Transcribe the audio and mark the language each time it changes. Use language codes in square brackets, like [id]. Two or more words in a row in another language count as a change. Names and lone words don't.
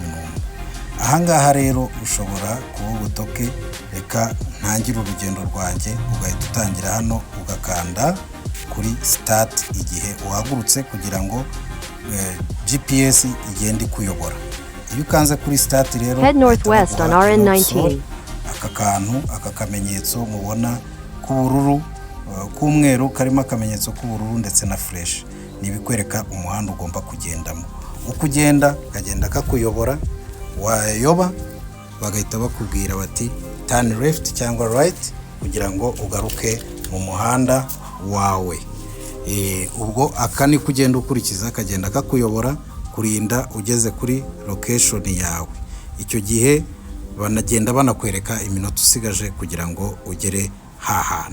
[rw] Ahangaha rero ushobora kuvuga utoke reka ntangire urugendo rwanjye, ugahita utangira hano ugakanda kuri start igihe uhagurutse kugira ngo GPS igende kuyobora. Iyo ukanze kuri start rero [en] head northwest on RN19. [rw] Aka kamenyetso mubona k'ubururu k'umweru karimo akamenyetso k'ubururu ndetse na fresh, ni bikwereka umuhanda ugomba kugendamo. Uko ugenda kagenda kakuyobora, wayoba bagahita bakubwira bati [en] turn left [rw] cyangwa right kugira ngo ugaruke mu muhanda wawe. Ubwo aka ni kugenda ukurikiza, kagenda kakuyobora kurinda ugeze kuri location yawe. Icyo gihe banagenda banakwereka iminota usigaje kugira ngo ugere hahantu.